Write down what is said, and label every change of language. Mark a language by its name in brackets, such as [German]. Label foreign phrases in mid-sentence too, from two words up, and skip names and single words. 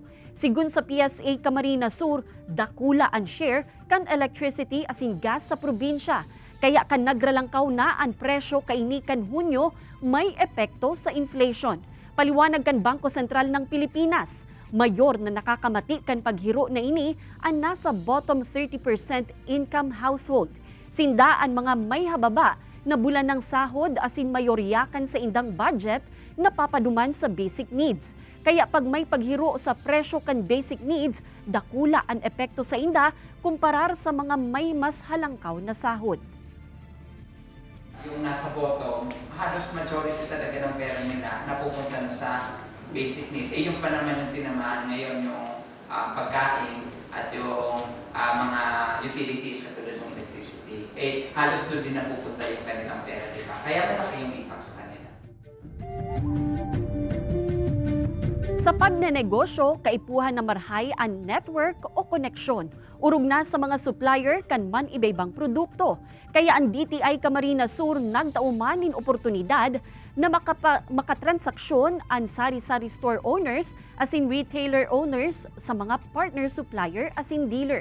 [Bikol] Sigun sa PSA Camarines Sur, dakula ang share kan electricity asin gas sa probinsya. Kaya kan nagralangkaw na ang presyo kaini kan Hunyo, may epekto sa inflation. Paliwanag kan Bangko Sentral ng Pilipinas, mayor na nakakamati kan paghiro na ini ang nasa [English] bottom 30% income household. [Bikol] Sindaan mga may hababa na bulan ng sahod asin mayoryakan sa indang budget na papaduman sa [English] basic needs. [Bikol] Kaya pag may paghiro sa presyo kan [English] basic needs, [Bikol] dakula ang epekto sa inda kumparar sa mga may mas halangkaw na sahod. [Filipino] Yung nasa bottom, halos majority talaga ng pera nila napupunta na sa [English] basic needs. [Filipino] Yung pa naman yung tinamaan ngayon, yung pagkain at yung mga utilities katulad ng electricity. Halos doon din napupunta yung kanilang pera, diba? Kaya malaki yung impact sa kanila. [Bikol] Sa pagnenegosyo, kaipuhan na marhay ang network o koneksyon. Urog na sa mga supplier kan man iba-ibang produkto. Kaya ang DTI Camarines Sur nagtaumanin oportunidad na makatransaksyon ang sari-sari [English] store owners [Bikol] asin [English] retailer owners [Bikol] sa mga [English] partner supplier [Bikol] asin dealer.